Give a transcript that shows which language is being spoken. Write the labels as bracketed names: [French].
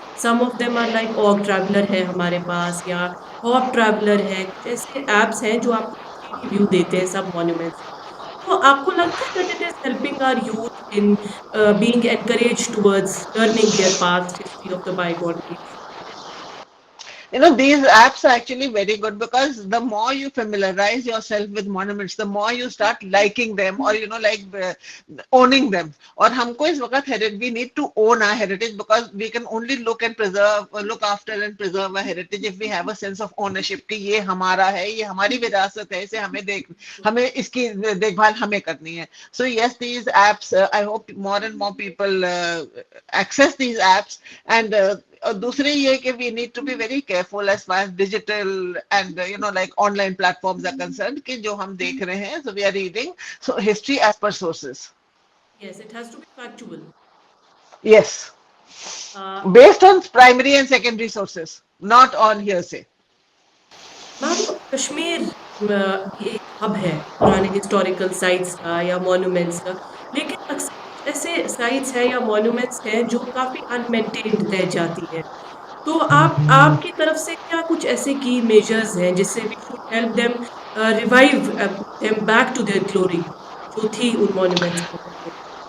[English] some of them are like [Hindi] org traveller है हमारे पास, या हॉप ट्रैवलर है, कुछ ऐसे एप्स हैं जो आपको 3D व्यू देते हैं सब मॉन्यूमेंट्स का। तो आपको लगता है [English] That it is helping our youth in being encourage towards learning their past history of the bygone age? You know, these apps are actually very good because the more you familiarize yourself with monuments, the more you start liking them or like owning them. [Hindi] और हमको इस वक्त [English] we need to own our heritage because we can only look after and preserve our heritage if we have a sense of ownership [Hindi] कि ये हमारा है, ये हमारी विरासत है, इसे हमें इसकी देखभाल हमें करनी है. [English] So yes, these apps, I hope more and more people access these apps. And [Hindi] और दूसरी ये कि [English] we need to be very careful as far as digital and like online platforms are concerned [Hindi] कि जो हम देख रहे हैं, [English] so we are reading so history as per sources. Yes, it has to be factual. Yes, based on primary and secondary sources, not on hearsay. [Hindi] Ma'am, Kashmir ये एक hub है पुराने हिस्टोरिकल साइट्स का या मॉन्यूमेंट्स का, लेकिन अक्सर कुछ ऐसे साइट्स हैं या मॉन्यूमेंट्स हैं जो काफ़ी अनमेंटेन्ड रह जाती हैं। तो आपकी तरफ से क्या कुछ ऐसे की मेजर्स हैं जिससे [English] we should help them revive them back to their glory [Hindi] जो थी उन मॉन्यूमेंट्स के पहले?